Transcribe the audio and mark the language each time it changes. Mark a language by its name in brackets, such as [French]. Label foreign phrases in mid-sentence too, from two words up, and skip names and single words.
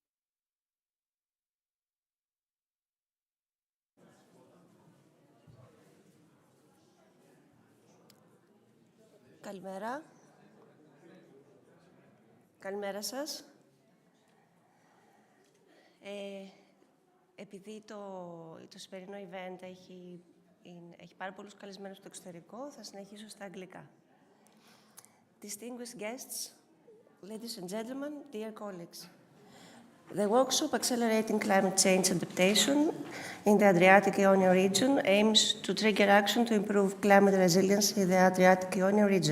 [Greek] Καλημέρα. Καλημέρα σας. Επειδή το σημερινό [English] event [Greek] έχει πάρα πολλούς καλεσμένους στο εξωτερικό, θα συνεχίσω στα αγγλικά. [English] Distinguished guests, ladies and gentlemen, dear colleagues. The workshop Accelerating Climate Change Adaptation in the Adriatic-Ionian region aims to trigger action to improve climate resilience in the Adriatic-Ionian region.